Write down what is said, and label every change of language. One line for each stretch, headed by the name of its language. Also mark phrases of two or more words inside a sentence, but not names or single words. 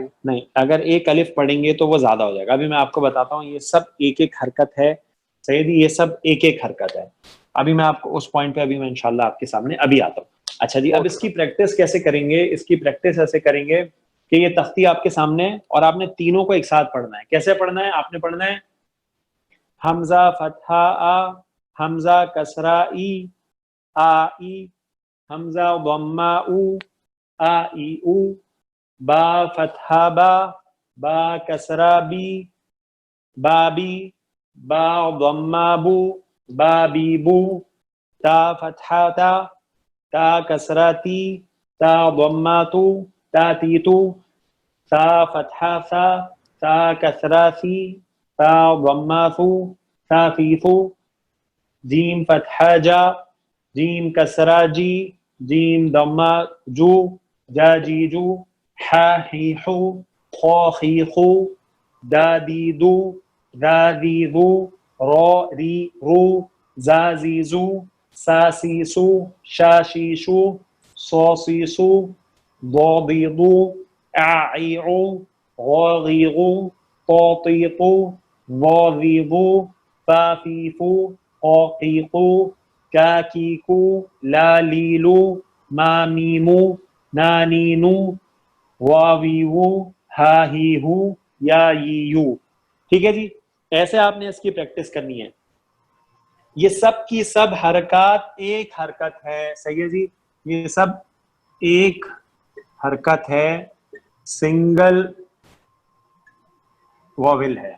Urdu: نہیں, اگر ایک الف پڑھیں گے تو وہ زیادہ ہو جائے گا. ابھی میں آپ کو بتاتا ہوں, یہ سب ایک ایک حرکت ہے. سیدی یہ سب ایک ایک حرکت ہے. ابھی میں آپ کو اس پوائنٹ پہ ابھی میں انشاءاللہ آپ کے سامنے ابھی آتا ہوں. اچھا جی, اب اس کی پریکٹس کیسے کریں گے؟ اس کی پریکٹس ایسے کریں گے کہ یہ تختی آپ کے سامنے اور آپ نے تینوں کو ایک ساتھ پڑھنا ہے. کیسے پڑھنا ہے؟ آپ نے پڑھنا ہے حمزہ فتحہ آ, حمزہ کسرہ ای, آ ای, حمزہ ضمہ او, ای او، با فتحہ با، با کسرہ بی، بابی، با ضمہ بو، بابی بو، تا فتحہ تا، تا کسرہ تی، تا ضمہ تو، تا تی تو، تا فتحہ ثا، تا کسرہ سی، تا ضمہ ثو، تا فی ثو، جیم فتحہ جا، جیم کسرہ جی، جیم ضمہ جو، جا جی جو، حا ہی حو، خو خی خو، دا دی دو، ذا ذی ذو، رو ری رو، زا زی زو، سا سی سو، شا شی شو، صو سی سو، ضو ضی ضو، ع عی عو، غو غی غو، طو طی طو، ظو ذی ظو، فا فی فو، قو قی قو، کا کی کو، لا لیلو، ما میمو، نا نینو، واویو، ہا ہی ہو، یا ی یو. ٹھیک ہے جی، ایسے آپ نے اس کی پریکٹس کرنی ہے. یہ سب کی سب حرکات ایک حرکت ہے. صحیح ہے جی، یہ سب ایک حرکت ہے،
English: single vowel
Urdu: ہے.